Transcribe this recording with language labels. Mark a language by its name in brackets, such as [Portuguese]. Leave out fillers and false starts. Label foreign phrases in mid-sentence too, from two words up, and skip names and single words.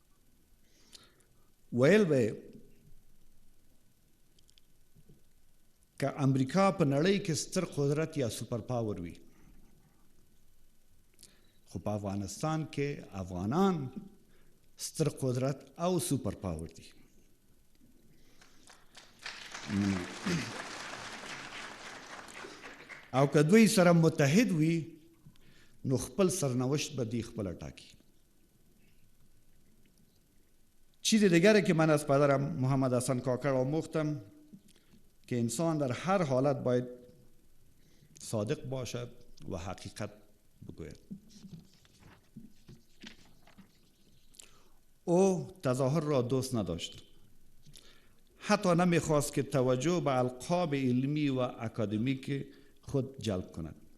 [Pashto] ویل به که امریکا په نړۍ کې ستر قدرت یا [English] super power [Pashto] وي، خو په افغانستان کې افغانان ستر قدرت او [English] super power [Pashto] دي. او که دوی سره متحد وي نو خپل سرنوشت به دی خپل ټاکی. [Persian] چیز دیگری که من از پدرم محمد حسن کاکر آموختم که انسان در هر حالت باید صادق باشد و حقیقت بگوید. او تظاهر را دوست نداشت، حتی نمیخواست که توجه به القاب علمی و اکادمیک خود جلب کند.